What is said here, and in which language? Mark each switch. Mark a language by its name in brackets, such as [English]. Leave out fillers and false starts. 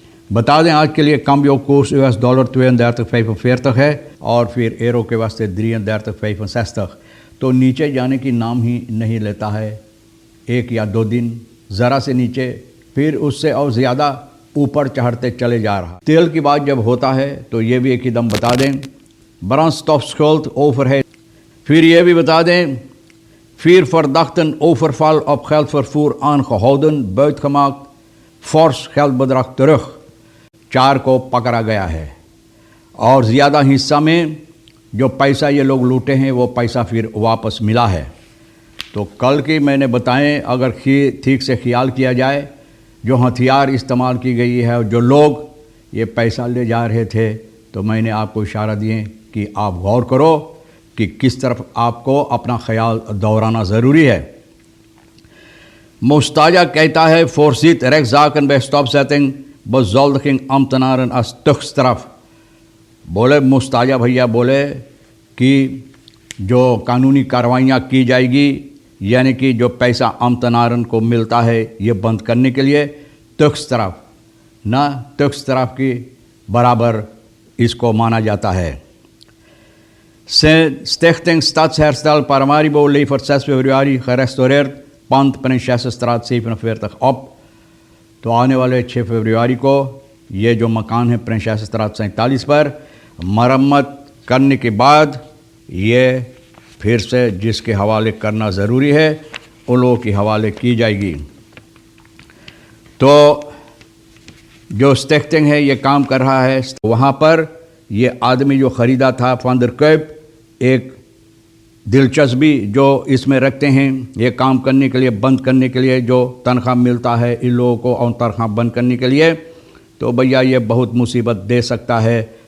[Hindi] बता दें आज के लिए कम कोर्स US डॉलर 32,45 है और फिर एरो के वास्ते 33,65 तो नीचे जाने की नाम ही नहीं लेता है। एक या दो दिन ज़रा से नीचे, फिर उससे और ज़्यादा ऊपर चढ़ते चले जा रहा। तेल की बात जब होता है तो ये भी एक ही दम बता दें, [Dutch] brandstofschuld overheid। [Hindi] फिर ये भी बता दें, [Dutch] vier verdachten overval op geldvervoer aangehouden, buitgemaakt, fors geldbedrag terug। [Hindi] 4 को पकड़ा गया है और ज़्यादा हिस्सा में जो पैसा ये लोग लूटे हैं वो पैसा फिर वापस मिला है। तो कल की मैंने बताएं, अगर ठीक से ख्याल किया जाए, जो हथियार इस्तेमाल की गई है और जो लोग ये पैसा ले जा रहे थे, तो मैंने आपको इशारा दिए कि आप गौर करो कि किस तरफ आपको अपना ख्याल दौराना ज़रूरी है। मुस्ताजा कहता है, [Dutch] voorziet rechtszaken bij stopzetting bezoldiging ambtenaren als tuchtstraf। [Hindi] बोले मुस्ताजा भैया बोले कि जो कानूनी कार्रवाइयाँ की जाएगी, यानी कि जो पैसा अमतनारन को मिलता है ये बंद करने के लिए तुख्तराफ ना तुख्तराफ की बराबर इसको माना जाता है। [Dutch] Stichting Stadsherstel Paramaribo levert 6 februari gerestaureerd pand Prinsessenstraat 47 op। [Hindi] तो आने वाले 6 फरवरी को ये जो मकान है प्रिंसेसस्त्रात 47 पर मरम्मत करने के बाद ये फिर से जिसके हवाले करना ज़रूरी है उन लोगों के हवाले की जाएगी। तो जो स्टिchting है ये काम कर रहा है, वहाँ पर ये आदमी जो ख़रीदा था van der Kuyp, एक दिलचस्पी जो इसमें रखते हैं, ये काम करने के लिए, बंद करने के लिए जो तनख्वाह मिलता है इन लोगों को और तनख्वाह बंद करने के लिए, तो भैया ये बहुत मुसीबत दे सकता है।